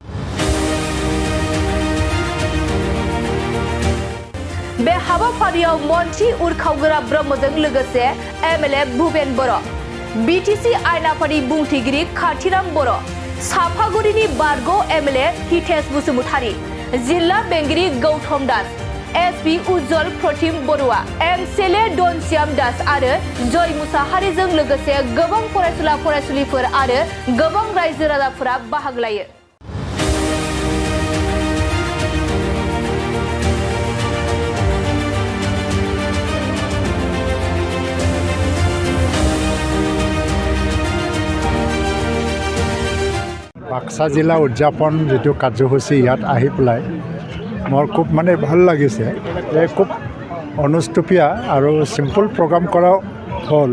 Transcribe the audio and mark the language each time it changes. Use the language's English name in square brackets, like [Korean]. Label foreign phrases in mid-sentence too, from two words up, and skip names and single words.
[Bodo] बे हाबाफारियाव मन्त्रि उरखावगोरा ब्रह्मजों लोगोसे एमएलए भुपेन बर', बिटिसि आयेनाफारि बुंथिगिरि खाथिराम बर', साफागुरिनि बारग' एमएलए हितेश बसुमतारी, जिल्ला बेंगिरि गौतम दास, एसपि उज्जवल प्रतिम बरुवा, एमसिएलए डनश्याम दास आरो जय मुसाहारिजों लोगोसे गोबां फरायसुला फरायसुलिफोर आरो गोबां रायजो राजाफोरा बाहागो लायो। [Assamese] বাক্সা জিলা উদযাপন যেটো কাৰ্যসূচী ইয়াত আহি পেলাই মোৰ খুব ভাল লাগিছে যে খুব অনুষ্টুপীয়া আৰু [English] simple program [Assamese] কৰা হ'ল।